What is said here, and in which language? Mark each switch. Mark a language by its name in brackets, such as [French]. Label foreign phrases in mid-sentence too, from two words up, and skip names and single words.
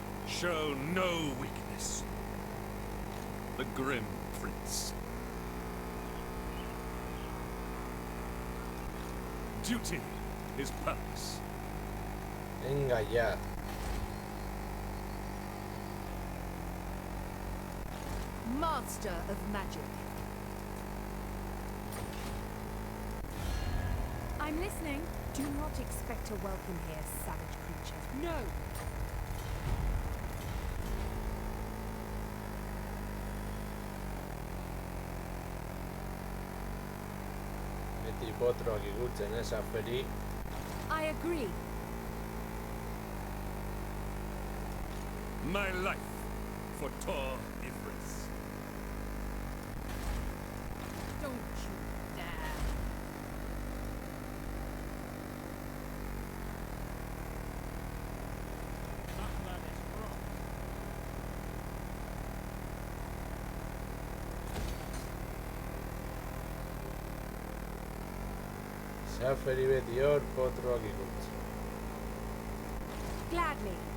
[English] Show no weakness. The Grim Prince. Duty is purpose. [Spanish] Venga ya. [English] Master of magic. I'm listening. Do not expect a welcome here, savage creature. No! [Basque] Beti potroak igutzen, Saferi. [English] I agree. My life for Tor Ifris. Don't you dare! That lad is wrong. [Basque] Saferi beti hor potroak igutzen. [English] Gladly.